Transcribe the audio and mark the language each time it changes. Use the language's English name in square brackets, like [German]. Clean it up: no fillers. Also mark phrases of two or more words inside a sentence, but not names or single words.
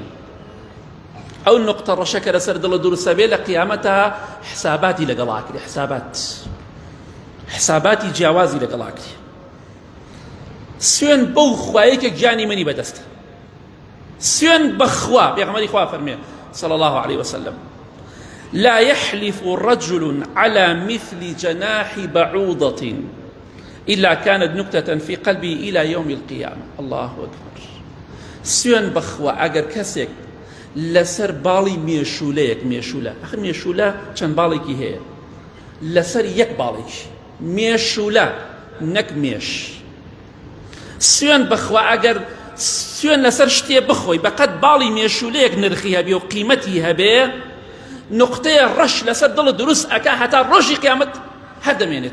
[Central Kurdish] ئەو نقطە ڕەشە کە لەسەر دڵە دروستە بێ لە قیامەتە حساباتی لەگەڵا کرێ، حساباتی جیاوازی لەگەڵا کرێ. سوێن بەو خوایەکێک گیانی منی بەدەستە، سوێن بەخوا، پێغەمبەری خوا فەرمێ [Arabic] صلى الله عليه وسلم لا يحلف رجل على مثل جناح بعوضة إلا كانت نكتة في قلبه إلى يوم القيامة. الله أكبر. [Central Kurdish] سوێن بەخوا ئەگەر کەسێک لەسەر باڵی مێشولەیەک، مێشولە ئەخر مێشولە چەند باڵێکی هەیە، لەسەر یەک باڵێکی مێشولە نەک مێش، سوێن بەخوا ئەگەر سوێن لەسەر شتێ بخۆی بەقەت باڵی مێشولەیەک نرخی هەبێ و قیمەتی هەبێ، نقطەیە ڕەش لەسەر دڵ دروست ئەکا هەتا ڕۆژی قیامەت هەردەمێنێت.